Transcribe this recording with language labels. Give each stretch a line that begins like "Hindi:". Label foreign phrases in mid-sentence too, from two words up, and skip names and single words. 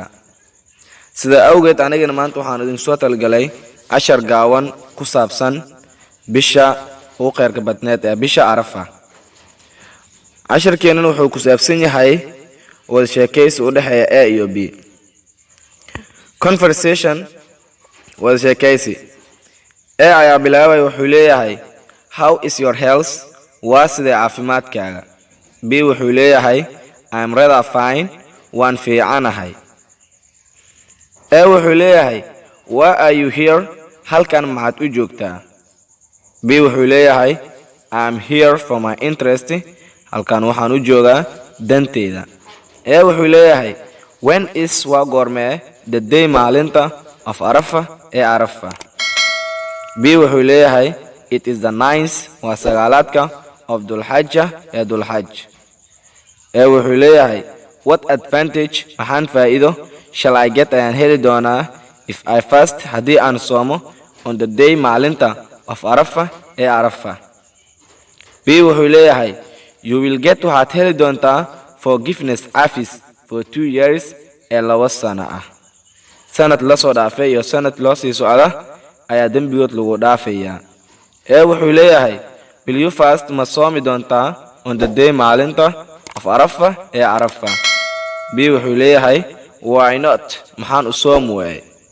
Somali: Sida awgeed anigana maanta waxaan idin soo talgalay cashar gaawan ku saabsan bisha ugu khayrka badneed ee bisha Arafa. Casharkeenan wuxuu ku saabsan yahay wada sheekaysi u dhaxeeya A iyo B. Conversation wada sheekaysi. ayaa bilaabay wuxuu leeyahay
English: how is your health?
Somali: Waa sidee caafimaadkaaga? B wuxuu leeyahay
English: I'm rather fine,
Somali: waan fiicanahay. A wuxuu leeyahay
English: why are you here?
Somali: Halkan maxaad u joogtaa? B wuxuu leeyahay
English: I'm here for my interest,
Somali: halkan waxaan u joogaa danteyda. A wuxuu leeyahay
English: when is
Somali: waa goormee
English: the day
Somali: maalinta of Arafa ee Arafa? B wuxuu leeyahay
English: it is the 9th
Somali: waa sagaalaadka of Dhul-Hajja ee Dhul-Hajj. A wuxuu leeyahay
English: what advantage
Somali: maxaan faa'iido
English: shall I get
Somali: ayaan heli doonaa
English: if I fast
Somali: haddii aan soomo
English: on the day
Somali: maalinta of Arafa ee Arafa? B wuxuu leeyahay
English: you will get
Somali: waxaad heli doontaa forgiveness afis
English: for 2 years
Somali: ee 2 sano ah. Sanad la soo dhaafay iyo sanad loo sii socda ayaa dembigood lagu dhaafayaa. Ee wuxuu leeyahay
English: will you fast
Somali: ma soomi doontaa
English: on the day
Somali: maalinta of Arafa ee Arafa? B wuxuu leeyahay
English: why not
Somali: maxaan u soomi waayay?